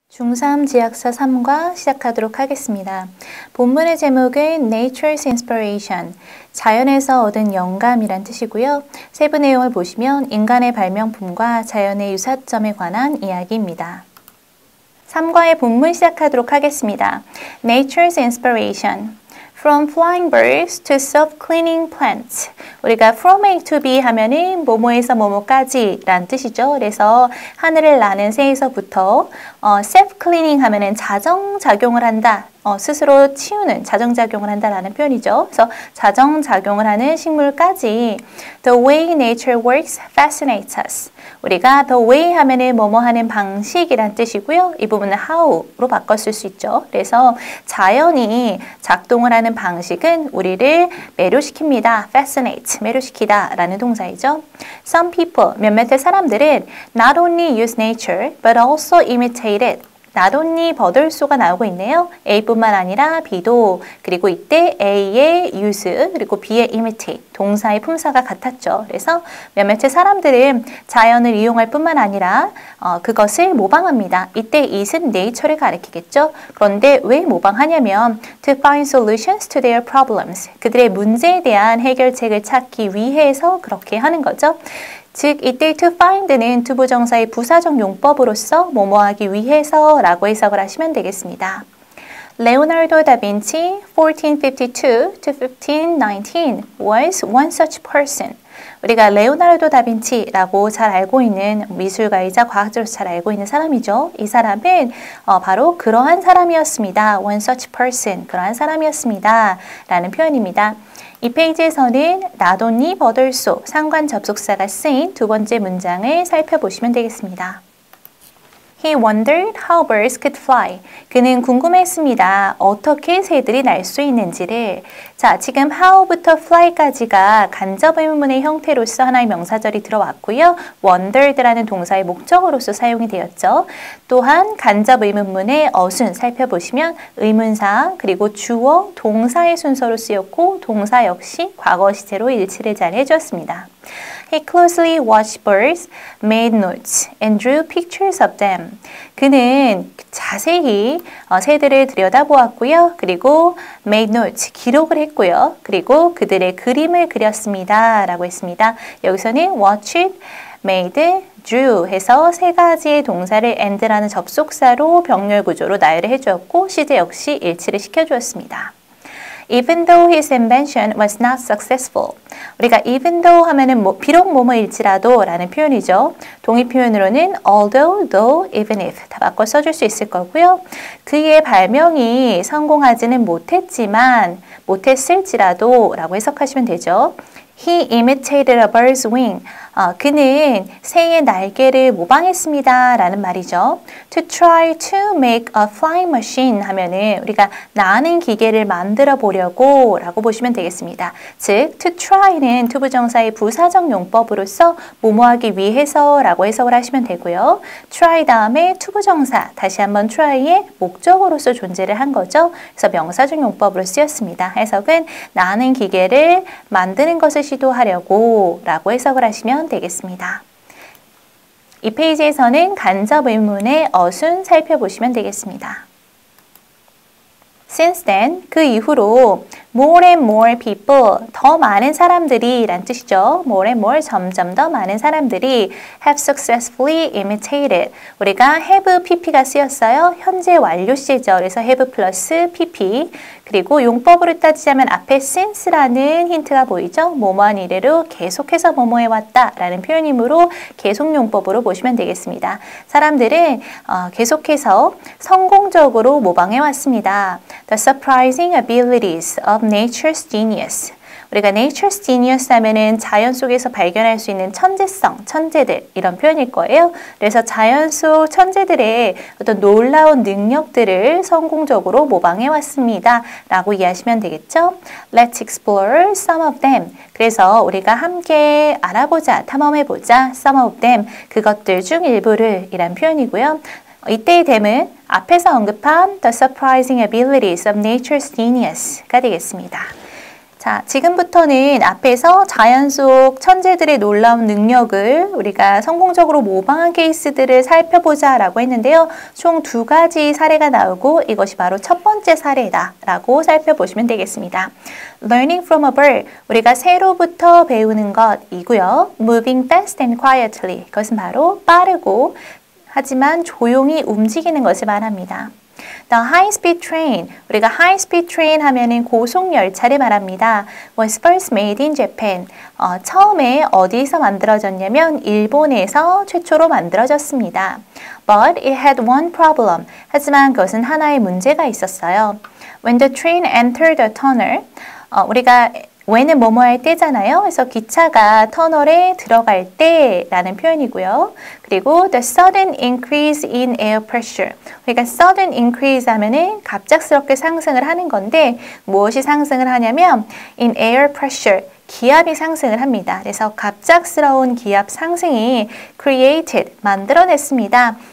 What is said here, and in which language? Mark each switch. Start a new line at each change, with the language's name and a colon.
Korean: 중3 지학사 3과 시작하도록 하겠습니다. 본문의 제목은 Nature's Inspiration, 자연에서 얻은 영감이란 뜻이고요. 세부 내용을 보시면 인간의 발명품과 자연의 유사점에 관한 이야기입니다. 3과의 본문 시작하도록 하겠습니다.
English: Nature's Inspiration. From flying birds to self-cleaning plants.
Korean: 우리가
English: from A to B
Korean: 하면은 뭐뭐에서 뭐뭐까지 라는 뜻이죠. 그래서 하늘을 나는 새에서부터 self-cleaning 하면은 자정작용을 한다. 스스로 치우는, 자정작용을 한다라는 표현이죠. 그래서 자정작용을 하는 식물까지
English: The way nature works fascinates us.
Korean: 우리가 the way 하면은 뭐뭐 하는 방식이란 뜻이고요. 이 부분은 how로 바꿨을 수 있죠. 그래서 자연이 작동을 하는 방식은 우리를 매료시킵니다. fascinate, 매료시키다 라는 동사이죠.
English: Some people,
Korean: 몇몇의 사람들은
English: not only use nature but also imitate it.
Korean: not only 버들소가 나오고 있네요. A뿐만 아니라 B도, 그리고 이때 A의 use 그리고 B의 imitate 동사의 품사가 같았죠. 그래서 몇몇의 사람들은 자연을 이용할 뿐만 아니라 그것을 모방합니다. 이때 it은 nature를 가리키겠죠. 그런데 왜 모방하냐면
English: to find solutions to their problems.
Korean: 그들의 문제에 대한 해결책을 찾기 위해서 그렇게 하는 거죠. 즉 이때 to find는 투부정사의 부사적 용법으로서 뭐뭐하기 위해서 라고 해석을 하시면 되겠습니다.
English: Leonardo da Vinci 1452 to 1519 was one such person.
Korean: 우리가 레오나르도 다빈치라고 잘 알고 있는 미술가이자 과학자로서 잘 알고 있는 사람이죠. 이 사람은 바로 그러한 사람이었습니다.
English: one such person,
Korean: 그러한 사람이었습니다. 라는 표현입니다. 이 페이지에서는 not only but also 상관 접속사가 쓰인 두 번째 문장을 살펴보시면 되겠습니다.
English: He wondered how birds could fly.
Korean: 그는 궁금했습니다. 어떻게 새들이 날 수 있는지를. 자, 지금 how부터 fly까지가 간접 의문문의 형태로서 하나의 명사절이 들어왔고요. wondered라는 동사의 목적어로서 사용이 되었죠. 또한 간접 의문문의 어순 살펴보시면 의문사 그리고 주어, 동사의 순서로 쓰였고 동사 역시 과거 시제로 일치를 잘 해주었습니다.
English: He closely watched birds, made notes, and drew pictures of them.
Korean: 그는 자세히 새들을 들여다보았고요. 그리고
English: made notes,
Korean: 기록을 했고요. 그리고 그들의 그림을 그렸습니다. 라고 했습니다. 여기서는 watched, made, drew 해서 세 가지의 동사를 and라는 접속사로 병렬 구조로 나열을 해주었고 시제 역시 일치를 시켜주었습니다.
English: Even though his invention was not successful.
Korean: 우리가 even though 하면은 비록 뭐뭐일지라도 라는 표현이죠. 동의 표현으로는 although, though, even if 다 바꿔 써줄 수 있을 거고요. 그의 발명이 성공하지는 못했을지라도 라고 해석하시면 되죠.
English: He imitated a bird's wing.
Korean: 그는 새의 날개를 모방했습니다. 라는 말이죠.
English: To try to make a flying machine
Korean: 하면은 우리가 나는 기계를 만들어 보려고 라고 보시면 되겠습니다. 즉, to try는 투부정사의 부사적 용법으로서 뭐뭐하기 위해서 라고 해석을 하시면 되고요. try 다음에 투부정사, 다시 한번 try의 목적어로서 존재를 한 거죠. 그래서 명사적 용법으로 쓰였습니다. 해석은 나는 기계를 만드는 것을 시도하려고 라고 해석을 하시면 되겠습니다. 이 페이지에서는 간접 의문의 어순 살펴보시면 되겠습니다.
English: Since then,
Korean: 그 이후로
English: more and more people,
Korean: 더 많은 사람들이 란 뜻이죠.
English: more and more,
Korean: 점점 더 많은 사람들이
English: have successfully imitated.
Korean: 우리가 have pp가 쓰였어요. 현재 완료 시제죠. 그래서 have 플러스 pp. 그리고 용법으로 따지자면 앞에 since라는 힌트가 보이죠. 뭐뭐한 이래로 계속해서 뭐뭐 해왔다 라는 표현이므로 계속용법으로 보시면 되겠습니다. 사람들은 계속해서 성공적으로 모방해왔습니다.
English: The surprising abilities of nature's genius.
Korean: 우리가 nature's genius 하면은 자연 속에서 발견할 수 있는 천재성, 천재들 이런 표현일 거예요. 그래서 자연 속 천재들의 어떤 놀라운 능력들을 성공적으로 모방해 왔습니다. 라고 이해하시면 되겠죠?
English: Let's explore some of them.
Korean: 그래서 우리가 함께 알아보자, 탐험해보자.
English: Some of them,
Korean: 그것들 중 일부를 이란 표현이고요. 이때의 them은 앞에서 언급한
English: The surprising abilities of nature's genius
Korean: 가 되겠습니다. 자, 지금부터는 앞에서 자연 속 천재들의 놀라운 능력을 우리가 성공적으로 모방한 케이스들을 살펴보자 라고 했는데요. 총 2가지 사례가 나오고 이것이 바로 첫 번째 사례다 라고 살펴보시면 되겠습니다.
English: Learning from a bird,
Korean: 우리가 새로부터 배우는 것이고요.
English: Moving fast and quietly,
Korean: 그것은 바로 빠르고 하지만 조용히 움직이는 것을 말합니다.
English: The high-speed train,
Korean: 우리가 high-speed train 하면은 고속 열차를 말합니다.
English: Was first made in Japan.
Korean: 처음에 어디서 만들어졌냐면 일본에서 최초로 만들어졌습니다.
English: But it had one problem.
Korean: 하지만 그것은 하나의 문제가 있었어요.
English: When the train entered the tunnel,
Korean: 우리가 when은 뭐뭐 할 때잖아요. 그래서 기차가 터널에 들어갈 때라는 표현이고요.
English: 그리고 the sudden increase in air pressure.
Korean: 그러니까 sudden increase 하면은 갑작스럽게 상승을 하는 건데 무엇이 상승을 하냐면
English: in air pressure.
Korean: 기압이 상승을 합니다. 그래서 갑작스러운 기압 상승이 created, 만들어냈습니다.